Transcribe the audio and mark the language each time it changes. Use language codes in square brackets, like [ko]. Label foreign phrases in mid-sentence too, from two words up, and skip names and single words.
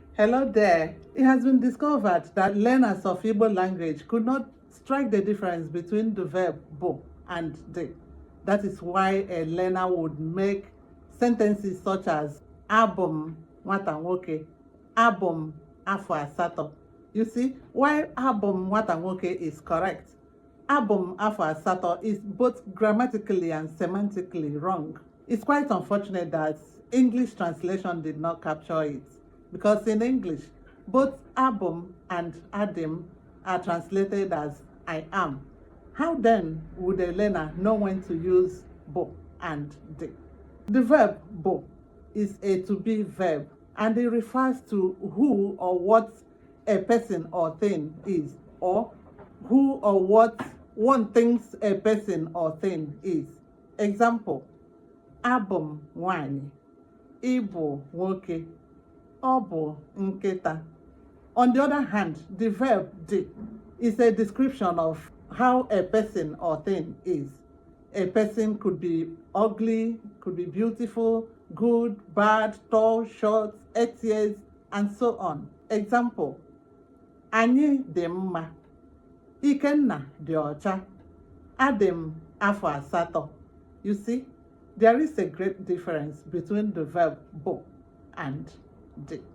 [en] Hello there. It has been discovered that learners of Igbo language could not strike the difference between the verb bo and de. That is why a learner would make sentences such as [ig] abum nwata nwoke, abum afọ asatọ. [en] You see, while [ig] abum nwata nwoke [en] is correct, [ig] abum afọ asatọ [en] is both grammatically and semantically wrong. It's quite unfortunate that English translation did not capture it, because in English, both abum and adim are translated as I am. How then would a learner know when to use bo and de? The verb bo is a to be verb, and it refers to who or what a person or thing is, or who or what one thinks a person or thing is. [ig] Example, abum nwanyị, ịbụ nwoke, ọ bụ nkịta. [en] On the other hand, the verb de is a description of how a person or thing is. A person could be ugly, could be beautiful, good, bad, tall, short, 8 years, and so on. Example, [ig] anyị dị mma, Ikenna dị ọcha, adị m afọ asatọ. [en] You see, there is a great difference between the verb bo and de.